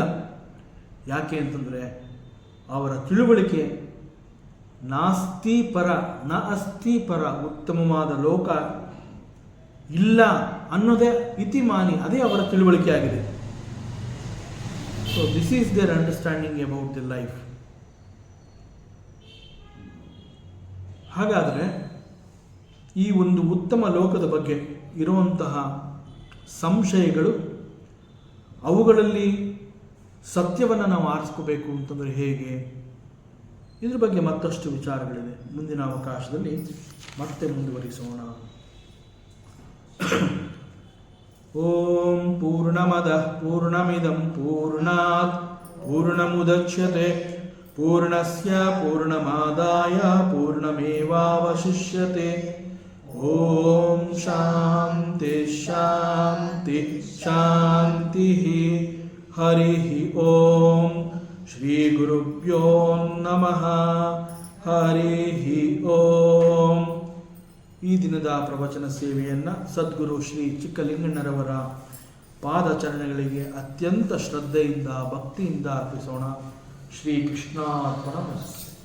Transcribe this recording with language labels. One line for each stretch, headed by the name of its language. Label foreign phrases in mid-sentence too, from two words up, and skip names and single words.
Kannada: ಯಾಕೆ ಅಂತಂದರೆ ಅವರ ತಿಳುವಳಿಕೆ
Sanskrit: ನಾಸ್ತಿ ಪರ ನ ಅಸ್ತಿ ಪರ,
Kannada: ಉತ್ತಮವಾದ ಲೋಕ ಇಲ್ಲ ಅನ್ನೋದೇ ಇತಿಮಾನಿ, ಅದೇ ಅವರ ತಿಳುವಳಿಕೆ ಆಗಿದೆ.
English: so this is their understanding about the life.
Kannada: ಹಾಗಾದರೆ ಈ ಒಂದು ಉತ್ತಮ ಲೋಕದ ಬಗ್ಗೆ ಇರುವಂತಹ ಸಂಶಯಗಳು, ಅವುಗಳಲ್ಲಿ ಸತ್ಯವನ್ನು ನಾವು ಆರಿಸ್ಕೋಬೇಕು ಅಂತಂದರೆ ಹೇಗೆ, ಇದ್ರ ಬಗ್ಗೆ ಮತ್ತಷ್ಟು ವಿಚಾರಗಳಿದೆ. ಮುಂದಿನ ಅವಕಾಶದಲ್ಲಿ ಮತ್ತೆ ಮುಂದುವರಿಸೋಣ.
Sanskrit: ಓಂ ಪೂರ್ಣಮದಃ ಪೂರ್ಣಮಿದಂ ಪೂರ್ಣಾತ್ ಪೂರ್ಣಮುದಚ್ಯತೆ ಪೂರ್ಣಸ್ಯ ಪೂರ್ಣಮಾದಾಯ ಪೂರ್ಣಮೇವಾವಶಿಷ್ಯತೆ. ಓಂ ಶಾಂತಿ ಶಾಂತಿ ಶಾಂತಿ. ಹರಿ ಓಂ. ಶ್ರೀ ಗುರುಭ್ಯೋ ನಮಃ. ಹರಿ ಓಂ.
Kannada: ಈ ದಿನದ ಪ್ರವಚನ ಸೇವೆಯನ್ನು ಸದ್ಗುರು ಶ್ರೀ ಚಿಕ್ಕಲಿಂಗಣ್ಣರವರ ಪಾದಚರಣೆಗಳಿಗೆ ಅತ್ಯಂತ ಶ್ರದ್ಧೆಯಿಂದ ಭಕ್ತಿಯಿಂದ ಅರ್ಪಿಸೋಣ.
Sanskrit: ಶ್ರೀ ಕೃಷ್ಣಾರ್ಪಣಮಸ್ತು.